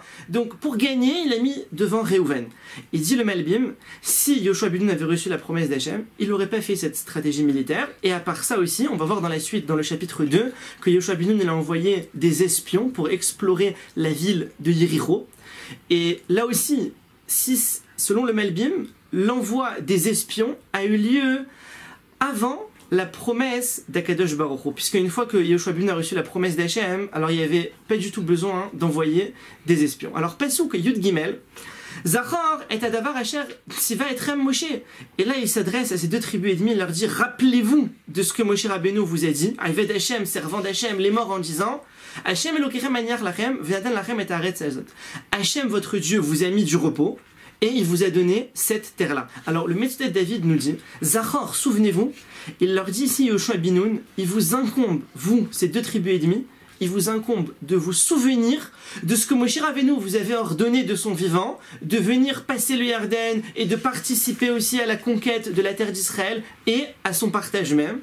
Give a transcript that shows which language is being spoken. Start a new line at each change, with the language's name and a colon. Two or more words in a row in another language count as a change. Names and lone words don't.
French: Donc pour gagner, il a mis devant Réhouven. Il dit le Malbim, si Yehoshua ben Nun avait reçu la promesse d'Hachem, il n'aurait pas fait cette stratégie militaire, et à part ça aussi, on va voir dans la suite, dans le chapitre 2, que Yehoshua ben Nun il a envoyé des espions pour explorer la ville de Yéricho. Et là aussi, selon le Malbim, l'envoi des espions a eu lieu avant la promesse d'
Hebrew: הקדוש ברוך הוא,
French: puisque une fois que Yehoshua ben Nun a reçu la promesse d'Hachem, alors il n'y avait pas du tout besoin d'envoyer des espions.
Hebrew: Alors פסוק יוד גימל, זכור את הדבר אשר צוה אתכם משה.
French: Et là, il s'adresse à ces 2 tribus et demie, il leur dit, rappelez-vous de ce que Moshe Rabbeinu vous a dit,
Hebrew: עבד ה,
French: servant d'Hachem, les morts en disant,
Hebrew: ה' אלוקיכם מניח לכם, ונתן לכם את הארץ הזאת.
French: Hashem, votre Dieu, vous a mis du repos, et il vous a donné cette terre-là. Alors, le Metzudat David nous dit, Zachor, souvenez-vous, il leur dit ici, Yehoshua ben Nun, il vous incombe, vous, ces 2 tribus et demie, il vous incombe de vous souvenir de ce que Moshe Rabbeinu vous avait ordonné de son vivant, de venir passer le Yarden et de participer aussi à la conquête de la terre d'Israël et à son partage même.